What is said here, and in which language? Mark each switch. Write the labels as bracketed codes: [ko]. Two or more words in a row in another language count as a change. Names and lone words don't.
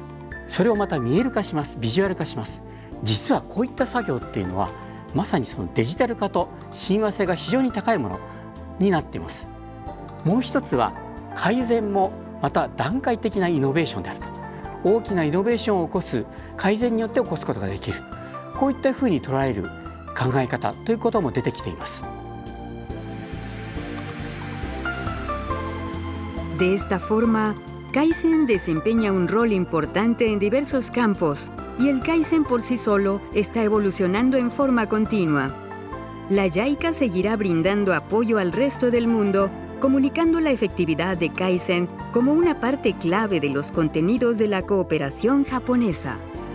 [ja] それをまた見える化します、ビジュアル化します。実はこういった作業っていうのはまさにそのデジタル化と親和性が非常に高いものになっています。もう一つは改善もまた段階的なイノベーションであると。大きなイノベーションを起こす、改善によって起こすことができる、こういったふうに捉える考え方ということも出てきています。 [es] De esta forma, Kaizen desempeña un rol importante en diversos campos y el Kaizen por sí solo está evolucionando en forma continua. La JICA seguirá brindando apoyo al resto del mundo, comunicando la efectividad de Kaizen como una parte clave de los contenidos de la cooperación japonesa.